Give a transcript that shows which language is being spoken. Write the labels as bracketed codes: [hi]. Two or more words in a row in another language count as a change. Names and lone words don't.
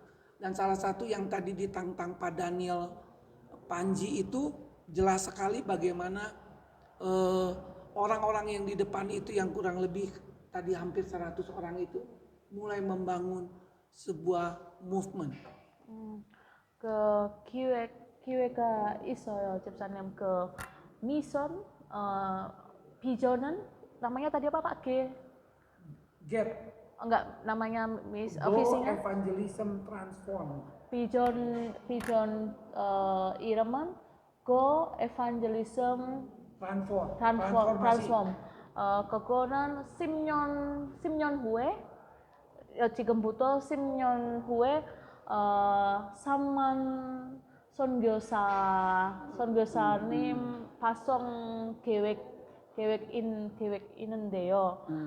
[id] Dan salah satu yang tadi ditantang Pak Daniel Panji itu jelas sekali bagaimana orang-orang yang di depan itu yang kurang lebih tadi hampir 100 orang itu mulai membangun sebuah movement. [ko] 그 기회가 있어요, 집사님. 그 미션 비전은 [id] namanya tadi apa Pak? [ko] GAP. [id] Enggak, namanya Go visinya Evangelism Transform. [ko] 비전 이름은 Go Evangelism Transform. 그거는 10년 후에 지금부터 10년 후에 3만 선교사님 파송 계획 있는데요.